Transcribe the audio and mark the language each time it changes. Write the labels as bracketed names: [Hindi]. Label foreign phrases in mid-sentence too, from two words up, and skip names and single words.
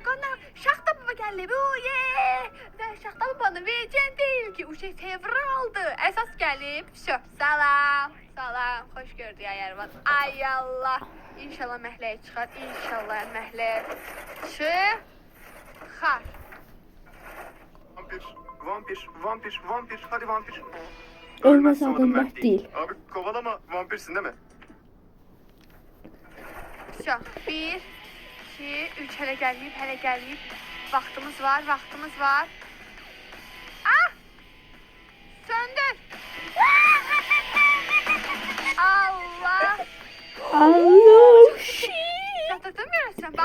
[Azerbaijani] Şaxta baba gəlib. Və Şaxta babanın verəcən deyil ki, o şey fevraldır. Əsas gəlib. Salam. Xoş gördük ay Ərvan. Ay Allah. İnşallah məhləyə çıxar. İnşallah məhləyə çıxar. [Turkish] Vampir. Hadi vampir. Ölmez Ölmezse adam adım Mert Mert değil. Abi kovalama, vampirsin değil mi? [Azerbaijani] 1, 2, 3 hələ gəlməyib. Vaxtımız var. Söndür. Allah. Allah. Çatırdın mı?